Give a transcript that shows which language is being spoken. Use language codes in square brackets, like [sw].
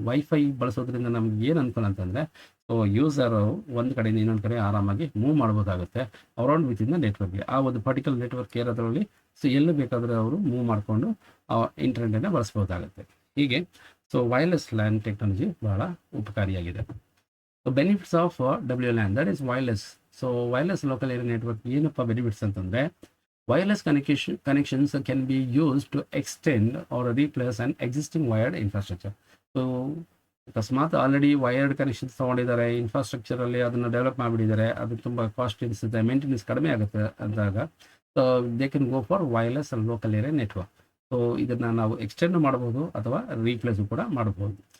[kn] Wifi ಬಳಸೋದ್ರಿಂದ ನಮ್ಗೆ ಏನು ಅನುಕೂಲ ಅಂತಂದರೆ, ಸೊ ಯೂಸರು ಒಂದು ಕಡೆಯಿಂದ ಇನ್ನೊಂದು ಕಡೆ ಆರಾಮಾಗಿ ಮೂವ್ ಮಾಡ್ಬೋದಾಗುತ್ತೆ [en] Around within the ನೆಟ್ವರ್ಕ್ಗೆ. [kn] ಆ ಒಂದು ಪರ್ಟಿಕ್ಯುಲರ್ ನೆಟ್ವರ್ಕ್ ಇರೋದ್ರಲ್ಲಿ ಸೊ ಎಲ್ಲಿ ಬೇಕಾದರೆ ಅವರು ಮೂವ್ ಮಾಡಿಕೊಂಡು ಇಂಟರ್ನೆಟನ್ನು ಬಳಸ್ಬೋದಾಗುತ್ತೆ. ಹೀಗೆ ಸೊ ವೈರ್ಲೆಸ್ ಲ್ಯಾನ್ ಟೆಕ್ನಾಲಜಿ ಬಹಳ ಉಪಕಾರಿಯಾಗಿದೆ. [en] So benefits of WLAN, that is wireless. [kn] So wireless local area network ಏನಪ್ಪ ಬೆನಿಫಿಟ್ಸ್ ಅಂತಂದರೆ, [en] wireless connections can be used to extend or replace an existing wired infrastructure. [kn] So ಅಕಸ್ಮಾತ್ already wired connections ತೊಗೊಂಡಿದ್ದಾರೆ, ಇನ್ಫ್ರಾಸ್ಟ್ರಕ್ಚರಲ್ಲಿ ಅದನ್ನು develop ಮಾಡಿಬಿಟ್ಟಿದ್ದಾರೆ, ಅದು ತುಂಬ cost ಇರಿಸುತ್ತೆ, maintenance ಕಡಿಮೆ ಆಗುತ್ತೆ ಅಂದಾಗ [en] So they can go for wireless and local area network. [kn] So ಇದನ್ನು ನಾವು ಎಕ್ಸ್ಟೆಂಡ್ ಮಾಡ್ಬೋದು ಅಥವಾ ರೀಪ್ಲೇಸು ಕೂಡ ಮಾಡ್ಬೋದು.